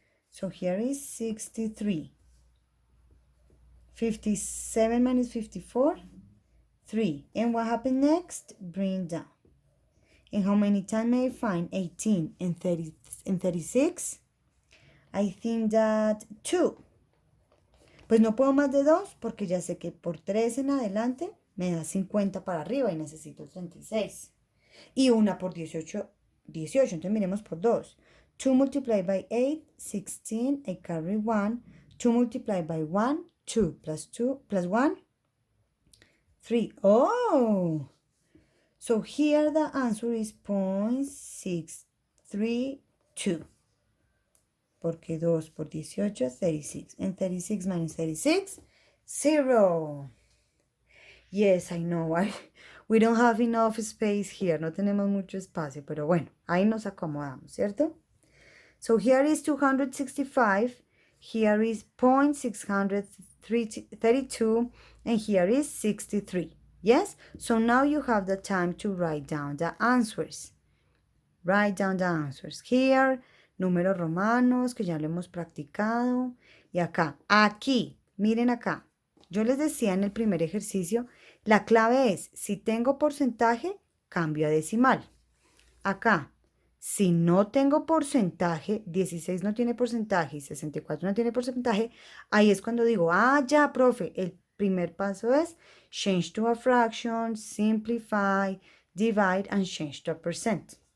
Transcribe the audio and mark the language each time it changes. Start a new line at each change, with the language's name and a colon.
English: So here is 63. 57 minus 54, 3. And what happened next? Bring down. And how many times may I find 18 and 36? I think that 2.
Spanish: Pues no puedo más de 2 porque ya sé que por 3 en adelante me da 50 para arriba y necesito 36. Y una por 18, 18. Entonces miremos por 2.
English: 2 multiplied by 8, 16. I carry 1. 2 multiplied by 1, 2 plus 1, 3. Oh! So here the answer is 0.632.
Spanish: Porque 2 por 18, 36.
English: And 36 minus 36, 0. Yes, I know. We don't have enough space here.
Spanish: No tenemos mucho espacio, pero bueno, ahí nos acomodamos, ¿cierto?
English: So here is 265. Here is 0.632. And here is 63. Yes? So now you have the time to write down the answers. Write down the answers. Here,
Spanish: números romanos, que ya lo hemos practicado. Y acá, aquí, miren acá. Yo les decía en el primer ejercicio, la clave es, si tengo porcentaje, cambio a decimal. Acá, si no tengo porcentaje, 16 no tiene porcentaje y 64 no tiene porcentaje, ahí es cuando digo, ya, profe, el primer paso es
English: change to a fraction, simplify, divide, and change to a percent.